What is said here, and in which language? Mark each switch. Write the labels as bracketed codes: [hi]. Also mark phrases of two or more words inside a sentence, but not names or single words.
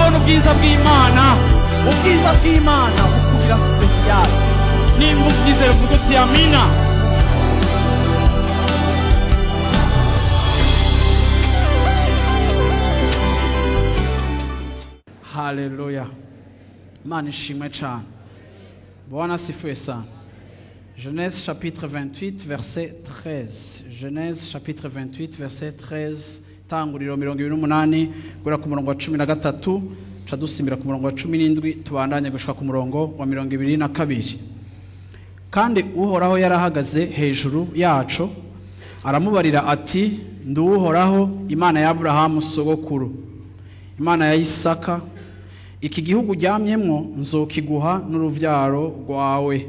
[rn] ubwiza bw'Imana bukubira special. Nimba ubyizera uvuga uti amina. Haleluya. Imana ishimwe cyane. [sw] Bwana asifiwe sana. [fr] Genèse chapitre 28 verset 13. Genèse chapitre 28 verset 13. [rn] Tanguriro 28 gura ku murongo wa 13 cadusimbira ku murongo wa 17 tubandanye gushika ku murongo wa 22. Kandi uhoraho yarahagaze hejuru yacu aramubarira ati nduhoraho Imana ya Abrahamu sogokuru, Imana ya Isaka, iki gihugu ryamyemwo nzokiguha n'uruvyaro rwawe.